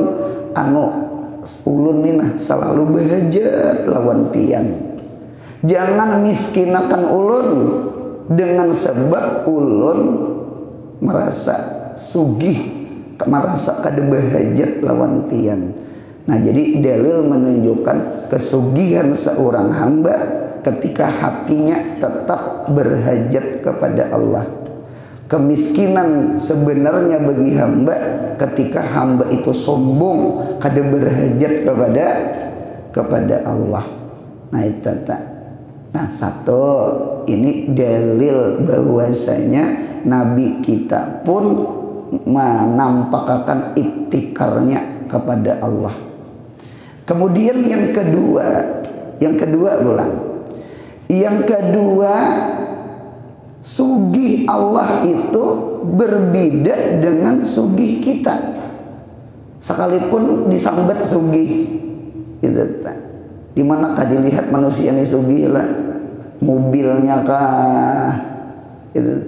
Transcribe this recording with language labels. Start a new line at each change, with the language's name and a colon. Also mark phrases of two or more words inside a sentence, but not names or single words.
Banjar: Ulun ini selalu berhajat lawan pian. Jangan miskinakan ulun dengan sebab ulun merasa sugih, merasa kada berhajat lawan pian.
Indonesian: Nah jadi dalil menunjukkan kesugihan seorang hamba ketika hatinya tetap berhajat kepada Allah. Kemiskinan sebenarnya bagi hamba ketika hamba itu sombong, kada berhajat kepada Allah. Nah itu Nah satu, ini dalil bahwasanya Nabi kita pun menampakkan iktikarnya kepada Allah. Kemudian yang kedua ulang. Yang kedua,
Banjar: sugih Allah itu berbeda dengan sugih kita. Sekalipun disambat sugih, gitu. Di manakah dilihat manusia ini sugih lah? Mobilnya kah? Gitu.